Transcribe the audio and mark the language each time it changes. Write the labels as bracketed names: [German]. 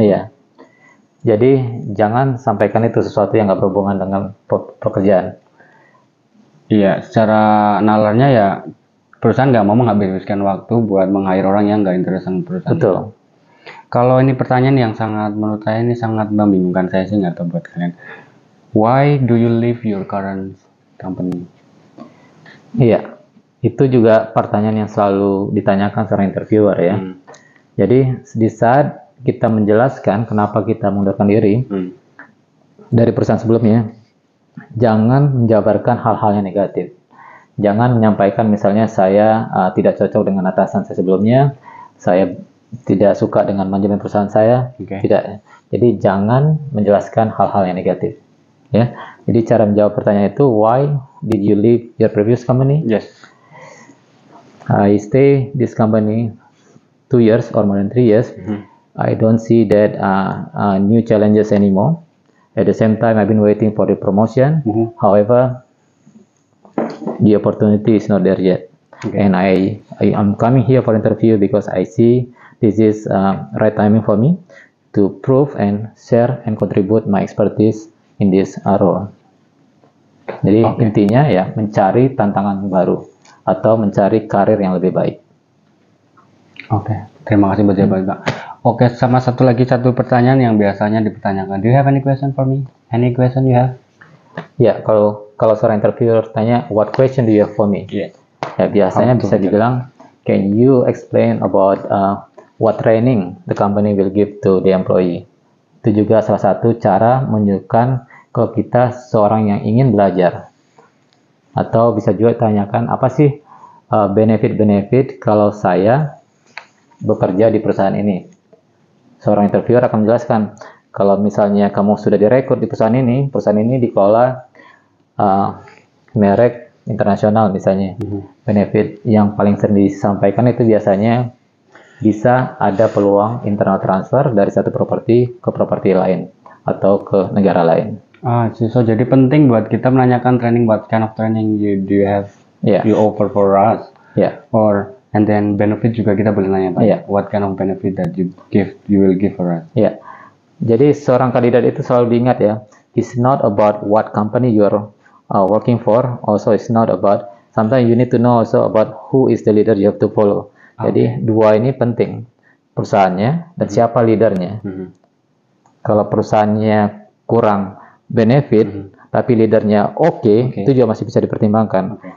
[Indonesian] Iya. Jadi jangan sampaikan itu sesuatu yang nggak berhubungan dengan pekerjaan. Iya, secara nalarnya ya perusahaan nggak mau menghabiskan waktu buat meng-hire orang yang nggak interest sama perusahaan. Betul. Kalau ini pertanyaan yang sangat, menurut saya ini sangat membingungkan, saya sih nggak tahu buat kalian. [English] Why do you leave your current company? [Indonesian] Iya, itu juga pertanyaan yang selalu ditanyakan seorang interviewer ya. Jadi di saat kita menjelaskan kenapa kita mengundurkan diri dari perusahaan sebelumnya, jangan menjabarkan hal-hal yang negatif. Jangan menyampaikan misalnya saya tidak cocok dengan atasan saya sebelumnya, saya tidak suka dengan manajemen perusahaan saya, tidak. Jadi jangan menjelaskan hal-hal yang negatif. Ya. Jadi cara menjawab pertanyaan itu, [English] why did you leave your previous company? Yes. I stay this company 2 years or more than 3 years. I don't see that new challenges anymore. At the same time, I've been waiting for the promotion. However, the opportunity is not there yet. And I'm coming here for interview because I see this is right timing for me to prove and share and contribute my expertise in this role. [Indonesian] Jadi intinya ya mencari tantangan baru atau mencari karir yang lebih baik. Terima kasih buat jawaban Pak. Sama satu pertanyaan yang biasanya dipertanyakan. [English] Do you have any question for me? Any question you have? [Indonesian] Ya, kalau seorang interviewer tanya, [English] what question do you have for me? [Indonesian] Ya, biasanya bisa dibilang, [English] can you explain about what training the company will give to the employee? [Indonesian] Itu juga salah satu cara menunjukkan kalau kita seorang yang ingin belajar. Atau bisa juga tanyakan, apa sih benefit-benefit kalau saya bekerja di perusahaan ini? Seorang interviewer akan menjelaskan, kalau misalnya kamu sudah direkrut di perusahaan ini dikelola merek internasional misalnya. Benefit yang paling sering disampaikan itu biasanya bisa ada peluang internal transfer dari satu properti ke properti lain atau ke negara lain. So jadi penting buat kita menanyakan training, [English] what kind of training do you have, you offer for us, [Indonesian] and then benefit juga kita boleh nanya Pak, [English] what kind of benefit that you will give for us. [Indonesian] Jadi seorang kandidat itu selalu diingat ya, [English] it's not about what company you are working for, also it's not about, sometimes you need to know also about who is the leader you have to follow. [Indonesian] Jadi dua ini penting, perusahaannya dan siapa leadernya. Kalau perusahaannya kurang benefit, tapi leadernya oke, itu juga masih bisa dipertimbangkan.